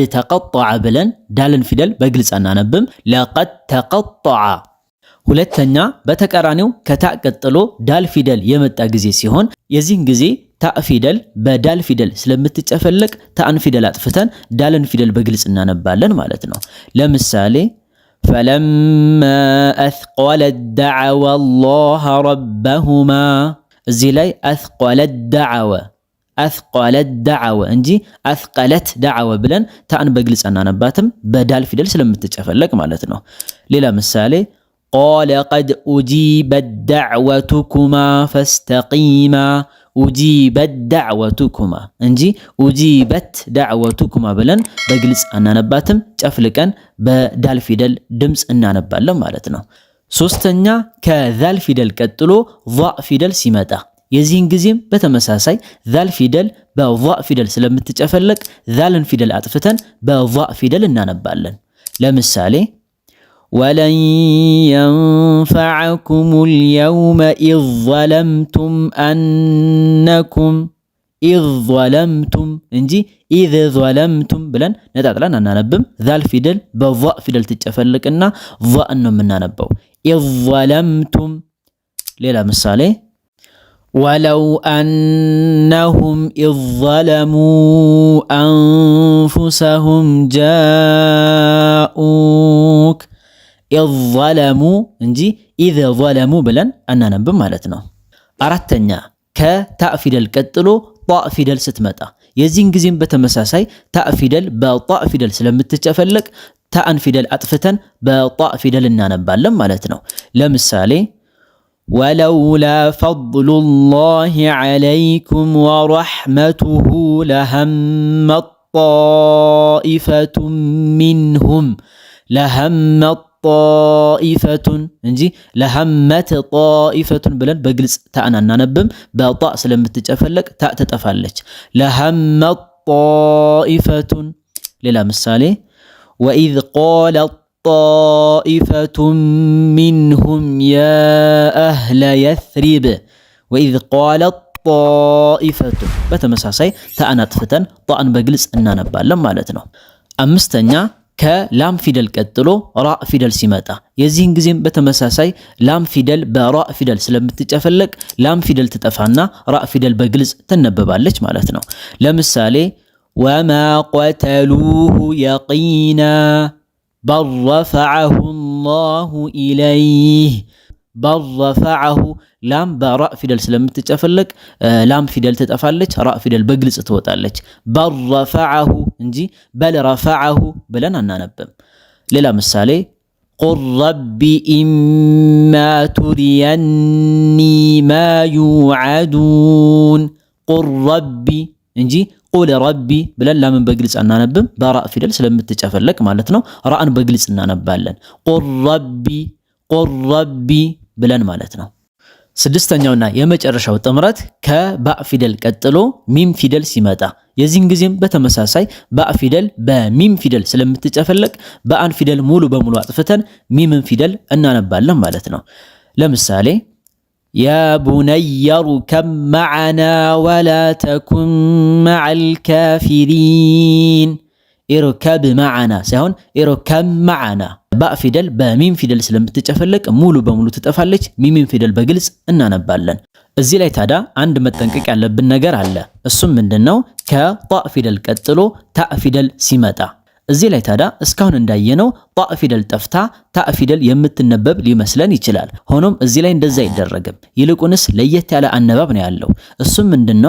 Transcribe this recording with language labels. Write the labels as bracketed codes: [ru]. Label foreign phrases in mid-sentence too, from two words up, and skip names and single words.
[am] ተቀጠዐ ብለን ዳልን ፊደል በግልጽ አናነብም። ለቀድ ተቀጠዐ። ሁለተኛ በተቃራኒው ከታ ቀጥሎ ዳል ፊደል የመጣ ጊዜ ሲሆን የዚህን ጊዜ ታ ፊደል በዳል ፊደል ስለምትጨፈለቅ ታን ፊደል አጥፍተን ዳልን ፊደል በግልጽ እናነባለን ማለት ነው። ለምሳሌ [ar] فلما أثقلت دعوا الله ربهما [am] እዚህ ላይ أثقلت دعوة እንጂ [ar] أثقلت دعوة [am] ብለን ታን በግልጽ እናነባትም በዳል ፊደል ስለምትጨፈለቅ ማለት ነው። ሌላ [ar] ምሳሌ قال قد أجيبت دعوتكما فاستقيما أجيبت دعوتكما እንጂ أجيبت دعوتكما [am] ብለን በግልጽ እናነባትም ጨፍልቀን በዳል ፊደል ድምጽ እናነባለን ማለት ነው። ሶስተኛ ከዛል ፊደል ቀጥሎ ዛ ፊደል ሲመጣ የዚህን ጊዜም በተመሳሳይ ዛል ፊደል በዛ ፊደል ስለምትጨፈለቅ ዛልን ፊደል አጥፍተን በዛ ፊደል እናነባለን። ለምሳሌ ولن [ar] ينفعكم اليوم إذ ظلمتم أنكم إذ ظلمتم እንጂ إذ ظلمتم [am] ብለን ነጣጥለን አናነብም። ዛል ፊደል በዛ ፊደል ትጨፈልቅና ዛን ነው የምናነበው። [ar] إذ ظلمتم [am] ሌላ ምሳሌ [ar] ولو أنهم إذ ظلموا أنفسهم جاءوك إذ ظلموا [am] እንጂ [ar] إذ ظلموا [am] ብለን አናነብም ማለት ነው። አራተኛ ከታ ፊደል ቀጥሎ ጣ ፊደል ስትመጣ የዚህን ጊዜም በተመሳሳይ ታ ፊደል በጣ ፊደል ስለምትጨፈለቅ ታን ፊደል አጥፍተን በጣ ፊደል እናነባለን ማለት ነው። ለምሳሌ [ar] ولولا فضل الله عليكم ورحمته لهمت طائفة منهم لهمت طائفة እንጂ لهمت طائفة [am] ብለን በግልጽ ታን አናነብም በጣ ስለምትጨፈለቅ ታ ተጠፋለች። [ar] لهمت طائفة [am] ሌላ ምሳሌ [ar] وإذ قال طائفة منهم يا أهل يثرب وإذ قالت طائفة [am] በተመሳሳይ ታን አጥፍተን ጣን በግልጽ እናነባለን ማለት ነው። አምስተኛ ከላም ፊደል ቀጥሎ ራ ፊደል ሲመጣ የዚህን ጊዜም በተመሳሳይ ላም ፊደል በራ ፊደል ስለምትጨፈለቅ ላም ፊደል ትጠፋና ራ ፊደል በግልጽ ትነበባለች ማለት ነው። ለምሳሌ [ar] وما قتلوه يقينا بل رفعه الله إليه بل رفعه [am] ላም በራ ፊደል ስለምትጨፈለቅ ላም ፊደል ትጠፋለች ራ ፊደል በግልጽ ትወጣለች። [ar] بل رفعه [am] እንጂ [ar] بل رفعه [am] ብለን አናነብም። ሌላ ምሳሌ [ar] قل رب إما تريني ما يوعدون قل ربي [am] እንጂ [ar] قل ربي [am] ብለን ላምን በግልጽ አናነብም በራ ፊደል ስለምትጨፈለቅ ማለት ነው። ራን በግልጽ እናነባለን [ar] قل ربي [am] ብለን ማለት ነው። ስድስተኛውና የመጨረሻው ጥምረት ከባ ፊደል ቀጥሎ ሚም ፊደል ሲመጣ የዚህን ጊዜም በተመሳሳይ ባ ፊደል በሚም ፊደል ስለምትጨፈለቅ በአን ፊደል ሙሉ በሙሉ አጥፍተን ሚምን ፊደል እናነባለን ማለት ነው። ለምሳሌ [ar] يا بني اركب معنا ولا تكن مع الكافرين اركب معنا [am] ሳይሆን [ar] اركب معنا [am] با ፊደል በሚም ፊደል ስለምትጨፈለቅ ሙሉ በሙሉ ትጠፋለች። ሚም ፊደል በግልጽ እናነባለን። እዚህ ላይ ታዲያ አንድ መጠንቀቅ ያለብን ነገር አለ። እሱም ምንድነው? ከጣ ፊደል ቀጥሎ ታ ፊደል ሲመጣ እዚህ ላይ ታዲያ እስካሁን እንዳየነው ጣ ፊደል ጠፍታ ታ ፊደል የምትነበብ ሊመስለን ይችላል። ሆኖም እዚህ ላይ እንደዛ አይደረግም። ይልቁንስ ለየት ያለ አነባብ ነው ያለው። እሱም ምንድነው?